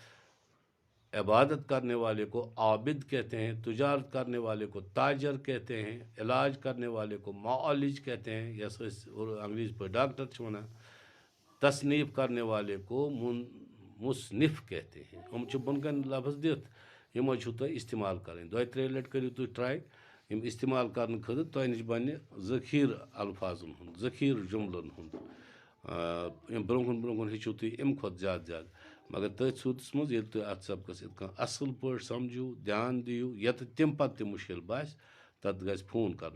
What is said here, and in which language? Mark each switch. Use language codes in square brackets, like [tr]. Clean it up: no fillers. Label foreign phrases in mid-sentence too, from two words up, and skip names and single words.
[ur] عبادت کرنے والے کو عابد کہتے ہیں، تجارت کرنے والے کو تاجر کہتے ہیں، علاج کرنے والے کو معالج کہتے ہیں, [ks] या अंग्रेज़ी पर डॉक्टर वनान, [ur] تصنیف کرنے والے کو مصنف کہتے ہیں. [ks] हम बुनकन लफ्ज़ दित यमो तुह इस्तेमाल करें। दो त्रे लट करो तुम ट्राई यम इस्तेमाल करने खतर तुह नश बन ज़खीर अल्फाजन हुंद, ज़खीर जुमलन हुंद। ब्रोकन ब्रोकन हेचो तुम अम खुद ज़्यादा मगर तथ सूरत मज ये तुम अत सबकस असल पे समझू ध्यान दियो यत तम पे मुश्किल बास तथ गज फोन कर।